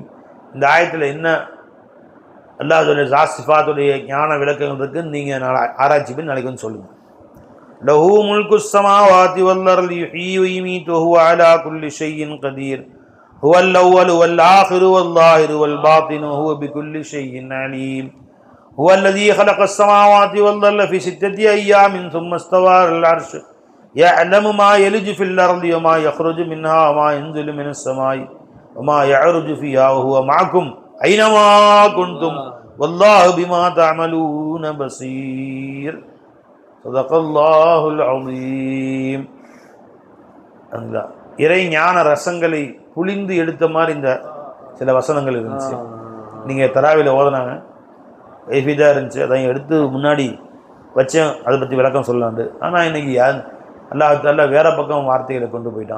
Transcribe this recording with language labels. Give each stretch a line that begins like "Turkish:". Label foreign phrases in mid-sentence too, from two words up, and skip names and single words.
Tamil: இந்த ஆயத்தில் என்ன அல்லாஹ்வுடைய ஸாத் சிஃபாத்துடைய ஞான விளக்கங்கள் இருக்குன்னு நீங்கள் நாளை ஆராய்ச்சி பண்ணி நாளைக்கு வந்து சொல்லுங்கள்.
Arabic: له ملك السماوات والأرض يحيي ويميت وهو على كل شيء قدير، هو الأول والآخر والظاهر والباطن وهو بكل شيء عليم. هو الذي خلق السماوات والأرض في 6 أيام ثم استوى على العرش يعلم ما يلج في الأرض وما يخرج منها وما ينزل من السماء وما يعرج فيها وهو معكم أينما كنتم والله بما تعملون بصير. صدق الله العظيم.
Tamil: அந்த இறை ஞான ரசங்களை புளிந்து எடுத்த மாதிரி இந்த சில வசனங்கள் இருந்துச்சு. நீங்கள் தராவில ஓதுனாங்க, ஐஃபிதாக இருந்துச்சு, அதையும் எடுத்து முன்னாடி வச்சேன், அதை பற்றி விளக்கம் சொல்லலாண்டு. ஆனால் இன்றைக்கி
Arabic: الله تعالى
Tamil: வேறு பக்கம் வார்த்தைகளை கொண்டு போயிட்டான்.